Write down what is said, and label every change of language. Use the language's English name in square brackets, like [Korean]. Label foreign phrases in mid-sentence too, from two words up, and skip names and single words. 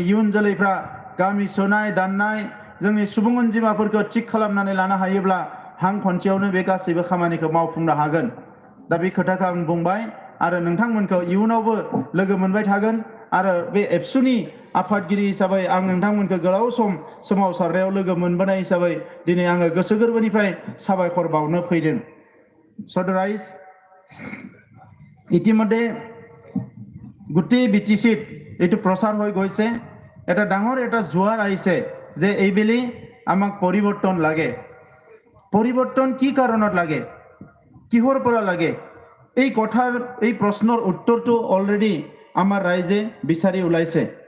[Bodo] इयुन जोलैफ्रा गामि सोनाय दाननाय जोंनि सुबुं अनजिमाफोरखौ थिग खालामनानै लानो हायोब्ला हां खनसेयावनो बे गासैबो खामानिखौ मावफुंनो हागोन दा बे खोथाखौ आं बुंबाय आरो नोंथांमोनखौ इयुनावबो लोगो मोनबाय थागोन आरो बे एबसुनि आफादगिरि हिसाबै आं नोंथांमोनखौ गोलाव सम सोमावसारनायाव लोगो मोनबोनाय हिसाबै दिनै आङो गोसो गोरबोनिफ्राय साबायखर बावनो फैदों सदराइज [Assamese] ইতিমধ্যে গোটেই বিটিচিত এইটো প্ৰচাৰ হৈ গৈছে এটা ডাঙৰ এটা জোৱাৰ আহিছে যে এইবেলি আমাক পৰিৱৰ্তন লাগে পৰিৱৰ্তন কি কাৰণত লাগে কিহৰ পৰা লাগে এই কথাৰ এই প্ৰশ্নৰ উত্তৰটো অলৰেডি আমাৰ ৰাইজে বিচাৰি ওলাইছে